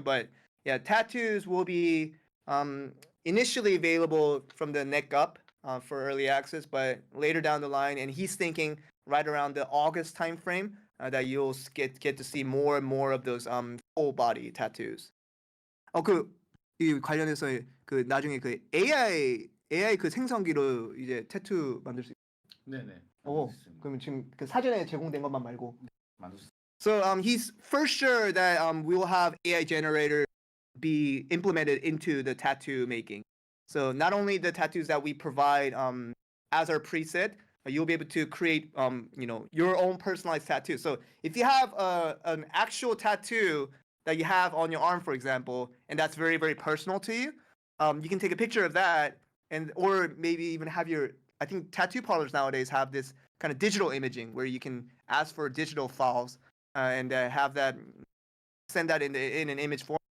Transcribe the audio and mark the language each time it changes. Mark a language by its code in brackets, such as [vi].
[en] But yeah, tattoos will be initially available from the neck up for early access, but later down the line, and he's thinking right around the August time frame that you'll get to see more and more of those full body tattoos. [ko] 이 관련해서 그 나중에 그 AI 그 생성기로 이제 타투 만들 수 네네. 그러면 지금 그 사전에 제공된 것만 말고. 만들 수. [en] So he's for sure that we will have AI generator be implemented into the tattoo making. So not only the tattoos that we provide as our preset, you'll be able to create your own personalized tattoo. So if you have an actual tattoo that you have on your arm, for example, and that's very personal to you, you can take a picture of that, or maybe even have I think tattoo parlors nowadays have this kind of digital imaging where you can ask for digital files and have that, send that in an image form.